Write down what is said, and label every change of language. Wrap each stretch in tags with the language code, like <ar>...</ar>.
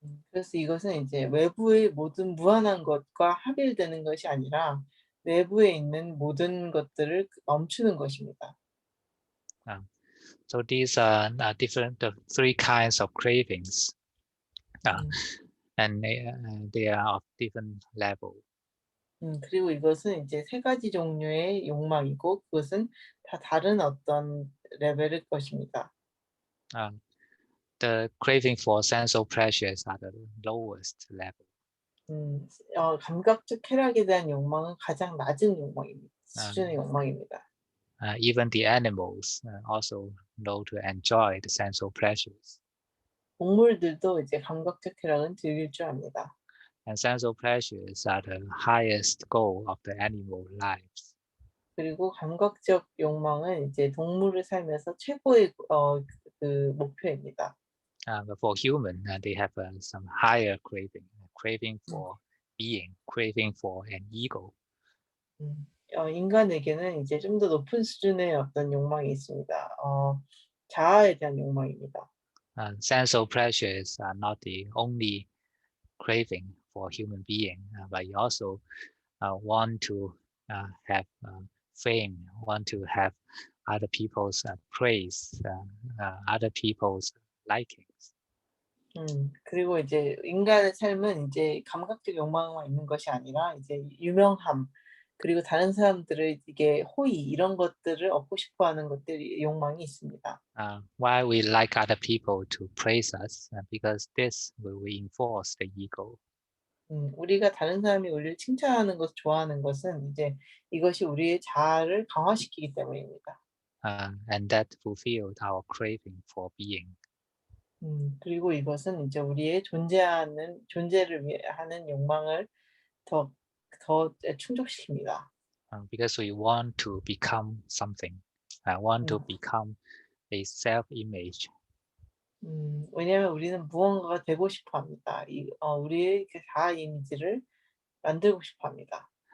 <ko>그래서 이것은 이제 외부의 모든 무한한 것과 합일되는 것이 아니라 내부에 있는 모든 것들을 멈추는 것입니다.</ko> <en>So these are the 3 kinds of cravings, and they are of different level.</en> <ko>그리고 이것은 이제 3가지 종류의 욕망이고 그것은 다 다른 어떤 레벨일 것입니다.</ko> <en>The craving for sensual pleasures are the lowest level.</en> <ko>감각적 쾌락에 대한 욕망은 가장 낮은 욕망입니다. 수준의 욕망입니다.</ko> <en>Even the animals also know to enjoy the sensual pleasures.</en> <ko>동물들도 이제 감각적 쾌락은 즐길 줄 압니다.</ko> <en>And sensual pleasures are the highest goal of the animal lives.</en> <ko>그리고 감각적 욕망은 이제 동물을 살면서 최고의 그 목표입니다.</ko> <en>But for human, they have some higher craving for being, craving for an ego.</en> <ko>인간에게는 이제 좀 더 높은 수준의 어떤 욕망이 있습니다. 자아에 대한 욕망입니다.</ko> <en>Sensual pleasures are not the only craving for human being, but you also want to have fame, want to have other people's praise, other people's likings.</en> <ko>그리고 이제 인간의 삶은 이제 감각적 욕망만 있는 것이 아니라 이제 유명함, 그리고 다른 사람들의 이게 호의 이런 것들을 얻고 싶어하는 것들이 욕망이 있습니다.</ko> <en>Why we like other people to praise us? Because this will reinforce the ego.</en> <ko>우리가 다른 사람이 우리를 칭찬하는 것을 좋아하는 것은 이제 이것이 우리의 자아를 강화시키기 때문입니다.</ko> <en>And that fulfilled our craving for being.</en> <ko>그리고 이것은 이제 우리의 존재를 위해 하는 욕망을 더 충족시킵니다.</ko> <en>Because we want to become something, want to become a self-image.</en> <ko>왜냐하면 우리는 무언가가 되고 싶어합니다. 우리의 그 자아 이미지를 만들고 싶어합니다.</ko>